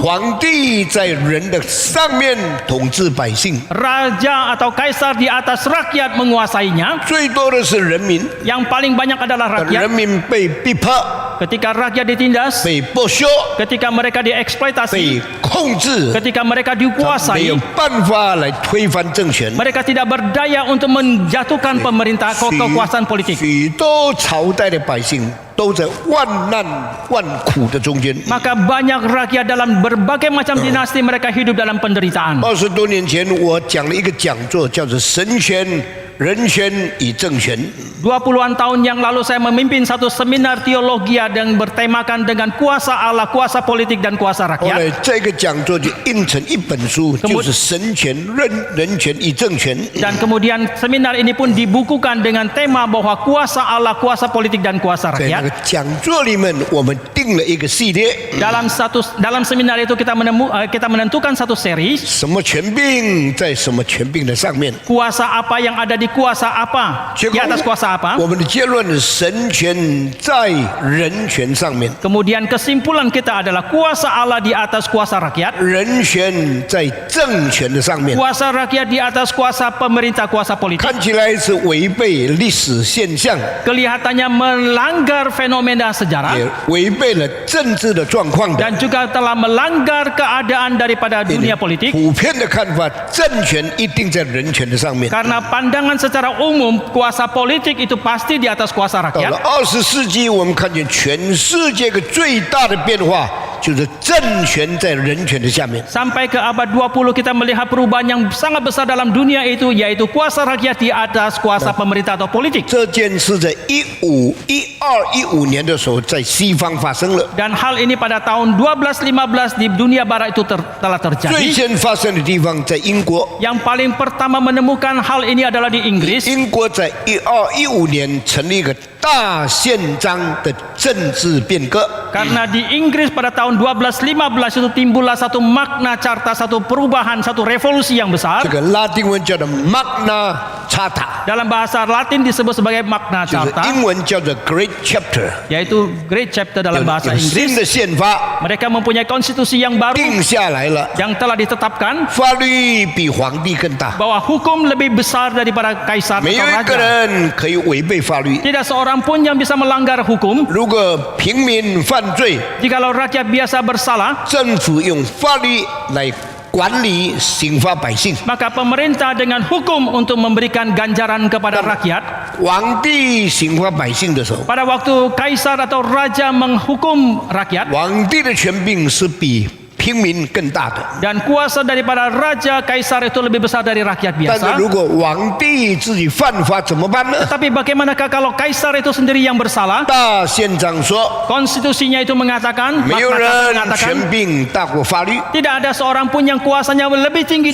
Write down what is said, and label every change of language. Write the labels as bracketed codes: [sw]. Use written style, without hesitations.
[zh] 皇帝在人的上面统治百姓， [id] Raja atau kaisar di atas rakyat menguasainya. [zh] 最多的是人民， [id] Yang paling banyak adalah [zh] 人 [id] rakyat. [zh] 民被逼迫、 [id] Ketika rakyat ditindas, [zh] 被剥削、 [id] ketika mereka [zh] 被 [id] dieksploitasi, [zh] 控制， [id] ketika mereka [zh] 没 [id] dikuasai, [zh] 有办法来推翻政权。 [id] mereka tidak berdaya untuk menjatuhkan pemerintah kekuasaan politik. [zh] 许多朝代的百姓都在万难万苦的中间。 [id] Maka banyak rakyat dalam berbagai macam dinasti mereka hidup dalam penderitaan. [zh] 20多年前，我讲了一个讲座，叫做“神权、人权与政权”。 [id] 20-an tahun yang lalu saya memimpin satu seminar teologi yang bertemakan dengan kuasa Allah, kuasa politik dan kuasa [zh] 后 [id] rakyat. [zh] 来这个讲座就印成一本书，就是“神权、人权与政权”。 [id] Dan kemudian seminar ini pun dibukukan dengan tema bahwa kuasa Allah, kuasa politik dan kuasa [zh] 在那个 [id] rakyat. [zh] 讲座里面，我们定了一个系列， [id] Dalam seminar itu kita menentukan satu series [zh] 什么权柄在什么权柄的上面。 [id] kuasa apa yang ada di kuasa apa, [zh] 结 [id] di [zh] 果 [id] atas kuasa apa. [zh] 我们的结论是神权在人权上面， [id] Kemudian kesimpulan kita adalah kuasa Allah di atas kuasa rakyat, [zh] 人权在政权的上面。 [id] kuasa rakyat di atas kuasa pemerintah, kuasa politik. [zh] 看起来是违背历史现象， [id] Kelihatannya melanggar fenomena sejarah [zh] 也违背了政治的状况的。 [id] dan juga telah melanggar keadaan daripada dunia politik. [zh] 普遍的看法，政权一定在人权的上面。 [id] Karena pandangan secara umum kuasa politik itu pasti di atas kuasa [zh] 到了 [id] rakyat. [zh] 20世纪，我们看见全世界个最大的变化，就是政权在人权的下面。 [id] Sampai ke abad 20 kita melihat perubahan yang sangat besar dalam dunia itu, yaitu kuasa rakyat di atas kuasa pemerintah atau politik. [zh] 这件事在1215年的时候，在西方发生了。 [id] Dan hal ini pada tahun 1215 di dunia barat itu telah [zh] 最 [id] terjadi. [zh] 先发生的地方在英国， [id] Yang paling pertama menemukan hal ini adalah di Inggris. [zh] 英国在1215年成立一个大宪章的政治变革。 [id] Karena di Inggris pada tahun 1215 itu timbullah satu makna carta, satu perubahan, satu revolusi yang besar. [zh] 这个拉丁文叫做 Magna Carta， [id] Dalam bahasa Latin disebut sebagai Magna [zh] 就是 [id] Carta, [zh] 英文叫做 Great Chapter， [id] yaitu Great Chapter [zh] 有 [id] dalam bahasa [zh] 有新 [id] Inggris. [zh] 的宪法 [id] Mereka mempunyai konstitusi yang baru [zh] 定下来了， [id] yang telah ditetapkan [zh] 法律比皇帝更大， [id] bahwa hukum lebih besar daripada kaisar [zh] 没 [id] atau [zh] 有一个 [id] raja. [zh] 人可以违背法律。 [id] Tidak seorang pun yang bisa melanggar hukum. [zh] 如果平民犯罪， [id] Jikalau rakyat biasa bersalah, [zh] 政府用法律来管理刑罚百姓， [id] maka pemerintah dengan hukum untuk memberikan ganjaran kepada rakyat. [zh] 皇帝刑罚百姓的时候， [id] Pada waktu kaisar atau raja menghukum rakyat, [zh] 皇帝的权柄是比平民更大的。 [id] dan kuasa daripada raja kaisar itu lebih besar dari rakyat [zh] 但是 [id] biasa. [zh] 如果皇帝自己犯法怎么办呢？ [id] Tapi bagaimanakah kalau kaisar itu sendiri yang bersalah? [zh] 大宪章说， [id] Konstitusinya itu mengatakan, [zh] 没有 [id] Magna Carta [zh] 人 [id] mengatakan [zh] 权柄大过法律。 [id] tidak ada seorang pun yang kuasanya lebih tinggi